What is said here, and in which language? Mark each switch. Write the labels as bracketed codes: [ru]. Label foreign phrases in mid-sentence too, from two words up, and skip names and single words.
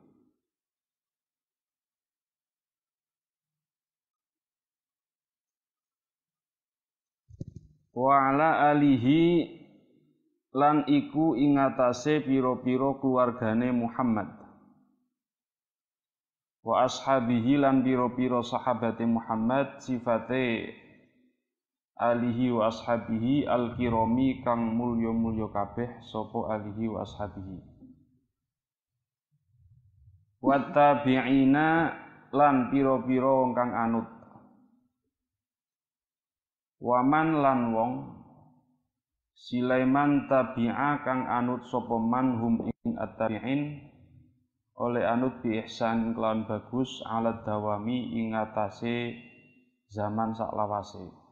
[ar] وعلى آله [jv] lan iku ing atase pira-pira keluargane Muhammad. [ar] وأصحابه [jv] lan pira-pira sahabate Muhammad sifate [ar] آله وأصحابه الكرام [jv] kang mulya-mulya kabeh sapa [ar] آله وأصحابه. وتابعين [jv] lan pira-pira kang anut. Waman lan wong Sulaiman tabi'a kang anut sapa [ar] من هم [jv] ing at-tabi'in oleh anut [ar] بإحسان [jv] kelawan bagus [ar] على الدوام [jv] ing atase zaman saklawase.